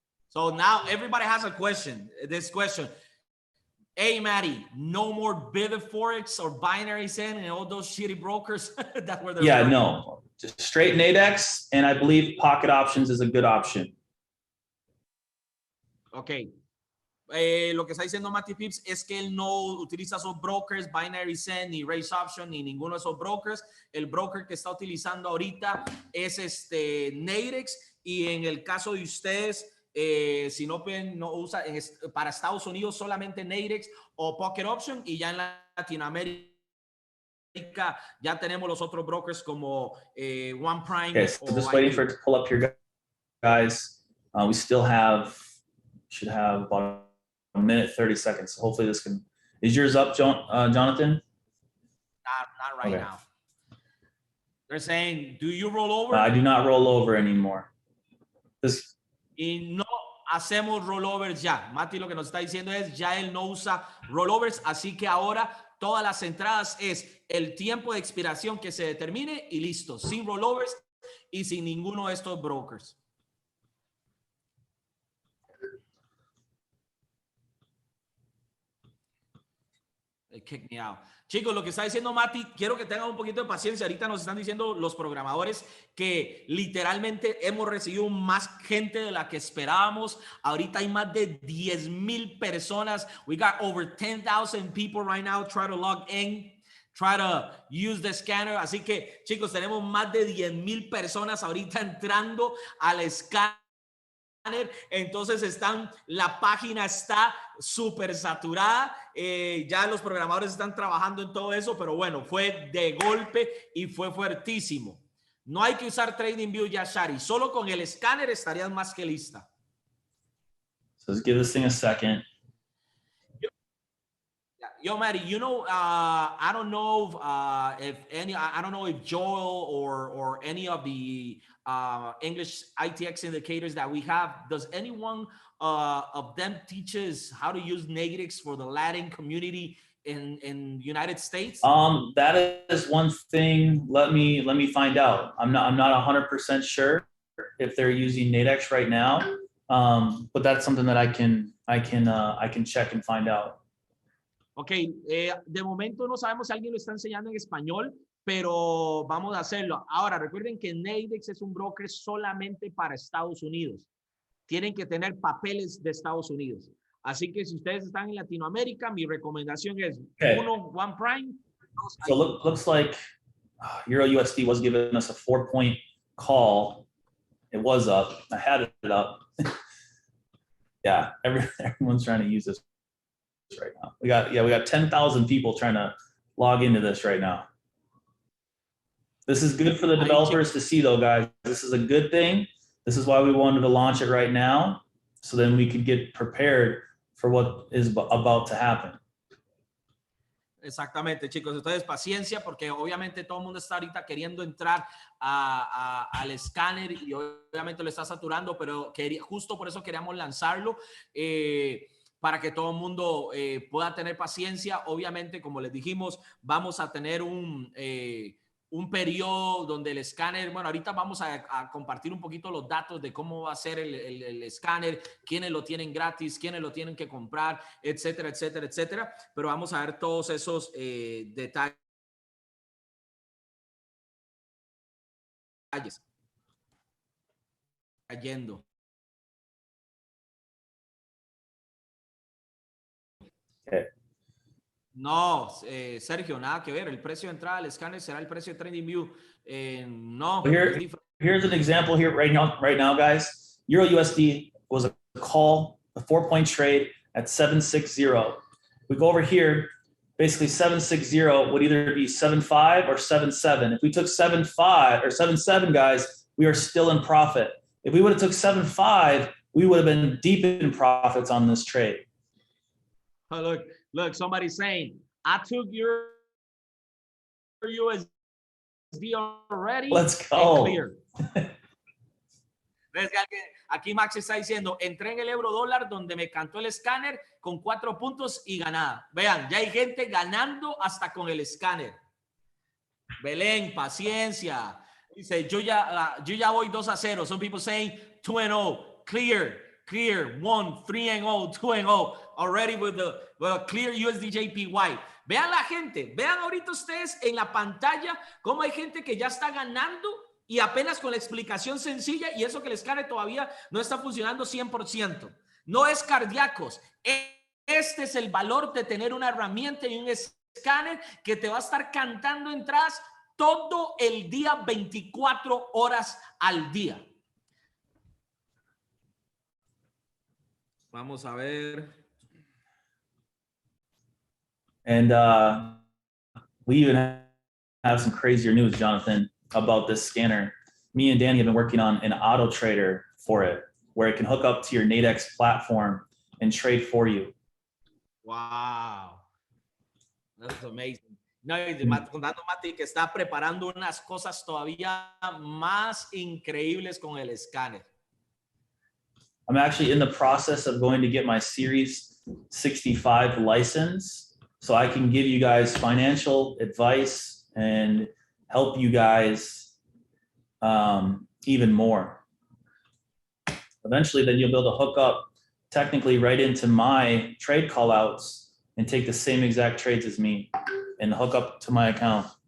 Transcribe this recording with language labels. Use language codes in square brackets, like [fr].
[en] So now everybody has a question. This question. Hey, Matty, no more Vivid Forex or Binarias and all those shitty brokers that were there. Yeah, no, just straight Nadex, and I believe pocket options is a good option. Okay. [es] Lo que está diciendo Matty Pips es que él no utiliza esos brokers, Binarias ni Raise Option, ni ninguno de esos brokers. El broker que está utilizando ahorita es Nadex, y en el caso de ustedes, si no usa para Estados Unidos solamente Nadex o Pocket Option, y ya en Latinoamérica ya tenemos los otros brokers como One Prime. [en] Okay, so just waiting for it to pull up here, guys. We still should have about a minute 30 seconds. So hopefully this can. Is yours up, Jonathan? Not right now. They're saying, do you roll over? I do not roll over anymore. [es] Y no hacemos rollovers ya. Mati lo que nos está diciendo es, ya él no usa rollovers, así que ahora todas las entradas es el tiempo de expiración que se determine y listo, sin rollovers y sin ninguno de estos brokers. [en] They kicked me out. [es] Chicos, lo que está diciendo Mati, quiero que tengan un poquito de paciencia. Ahorita nos están diciendo los programadores que literalmente hemos recibido más gente de la que esperábamos. Ahorita hay más de 10,000 personas. We got over 10,000 people right now try to log in, try to use the scanner. Así que, chicos, tenemos más de 10,000 personas ahorita entrando al escáner. Entonces la página está súper saturada. Ya los programadores están trabajando en todo eso, pero bueno, fue de golpe y fue fuertísimo. No hay que usar TradingView ya, Shari. Solo con el escáner estarías más que lista. So let's give this thing a second. [en] Yo, Matty, you know, I don't know I don't know if Joel or any of the English ITX indicators that we have, does anyone of them teaches how to use Nadex for the Latin community in United States? That is one thing. Let me find out. I'm not 100% sure if they're using Nadex right now, but that's something that I can check and find out. [es] Ok, de momento no sabemos si alguien lo está enseñando en español, pero vamos a hacerlo. Ahora, recuerden que Nadex es un broker solamente para Estados Unidos. Tienen que tener papeles de Estados Unidos. Así que si ustedes están en Latinoamérica, mi recomendación es One Prime. [en] So looks like Euro USD was giving us a 4-point call. It was up. I had it up. Yeah, everyone's trying to use this right now. We got 10,000 people trying to log into this right now. This is good for the developers to see though, guys. This is a good thing. This is why we wanted to launch it right now, so then we could get prepared for what is about to happen. [es] Exactamente, chicos. Entonces, paciencia, porque obviamente todo el mundo está ahorita queriendo entrar al escáner y obviamente lo está saturando, pero justo por eso queríamos lanzarlo. Para que todo el mundo pueda tener paciencia. Obviamente, como les dijimos, vamos a tener un periodo donde el escáner, bueno, ahorita vamos a compartir un poquito los datos de cómo va a ser el escáner, quiénes lo tienen gratis, quiénes lo tienen que comprar, etcétera, etcétera, etcétera. Pero vamos a ver todos esos detalles. Cayendo. No, Sergio, nada que ver. El precio de entrada al escáner será el precio de TradingView. No. [en] Here's an example here right now, guys. Euro USD was a call, a 4-point trade at 760. We go over here. Basically, 760 would either be 75 or 77. If we took 75 or 77, guys, we are still in profit. If we would have took 75, we would have been deep in profits on this trade. Oh, look, somebody's saying, I took your USD already. Let's go. Clear. [es] Aquí Max está diciendo, entré en el euro dólar donde me cantó el escáner con 4 puntos y ganada. Vean, ya hay gente ganando hasta con el escáner. Belén, paciencia. Dice, yo ya voy 2-0. [en] Some people saying 2-0. Clear. 1, 3-0, 2-0. Already with the clear USDJPY. [es] Vean la gente. Vean ahorita ustedes en la pantalla cómo hay gente que ya está ganando y apenas con la explicación sencilla, y eso que el escáner todavía no está funcionando 100%. No es cardíacos. Este es el valor de tener una herramienta y un escáner que te va a estar cantando entradas todo el día, 24 horas al día. Vamos a ver. [en] And we even have some crazier news, Jonathan, about this scanner. Me and Danny have been working on an auto trader for it, where it can hook up to your Nadex platform and trade for you. Wow. That's amazing. [es] No, contando Mati que está preparando unas cosas todavía más increíbles con el escáner. [en] I'm actually in the process of going to get my Series 65 license so I can give you guys financial advice and help you guys even more. Eventually, then you'll be able to hook up technically right into my trade callouts and take the same exact trades as me and hook up to my account.